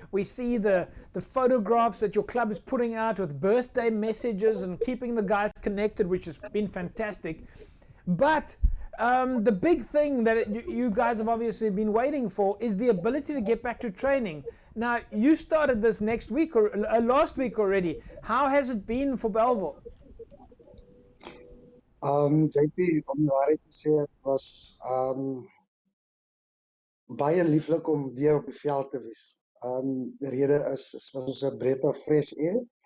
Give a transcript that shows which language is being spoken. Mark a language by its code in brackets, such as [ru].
[en] We see the photographs that your club is putting out with birthday messages and keeping the guys connected, which has been fantastic. But the big thing that you guys have obviously been waiting for is the ability to get back to training. Now, you started this next week or last week already. How has it been for Belleville? [af] JP, om die waarheid te sê, het was baie lieflik om weer op die veld te wees. Die rede was ons 'n [en] breath of fresh air.